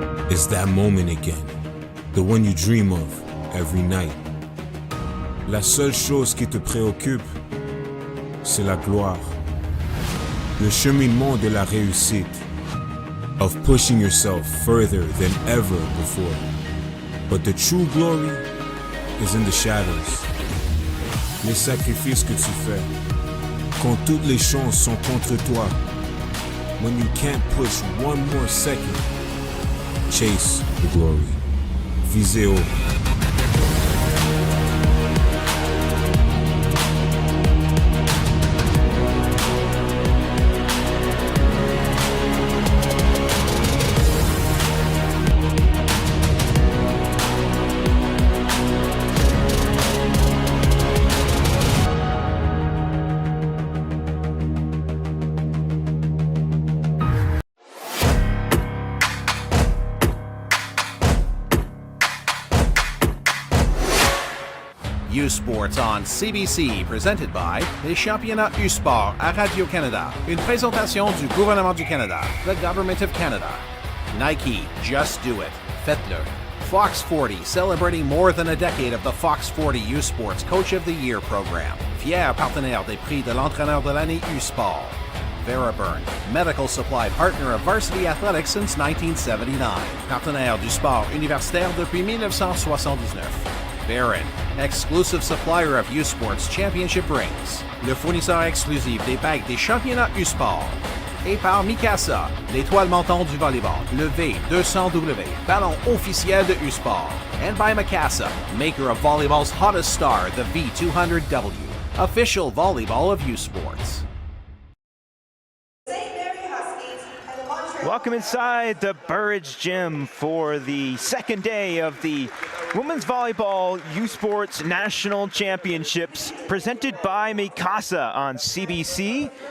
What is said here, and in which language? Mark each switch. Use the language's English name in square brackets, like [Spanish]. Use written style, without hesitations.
[English] It's that moment again, the one you dream of every night. [French] La seule chose qui te préoccupe, c'est la gloire. Le cheminement de la réussite, [English] of pushing yourself further than ever before. But the true glory is in the shadows. [French] Les sacrifices que tu fais, quand toutes les chances sont contre toi. [English] When you can't push one more second, chase the glory. [French] Visez haut. [English] U-Sports on CBC, presented by [French] les championnats U-Sport à Radio-Canada. Une présentation du gouvernement du Canada, [English] the Government of Canada. Nike, just do it. [French] Faites-le. [English] Fox 40, celebrating more than a decade of the Fox 40 U-Sports Coach of the Year program. [French] Fier partenaire des prix de l'entraîneur de l'année U-Sport. [English] Veriburn, medical supply partner of varsity athletics since 1979. [French] Partenaire du sport universitaire depuis 1979. [English] Barron, exclusive supplier of U-Sports Championship rings. [French] Le fournisseur exclusif des bagues des championnats U-Sport. Et par McMaster, l'étoile montante du volleyball, le V200W, ballon officiel de U-Sport. [English] And by McMaster, maker of volleyball's hottest star, the V200W, official volleyball of U-Sports. Welcome inside the Burridge Gym for the second day of the Women's Volleyball U-Sports National Championships presented by McMaster on CBC.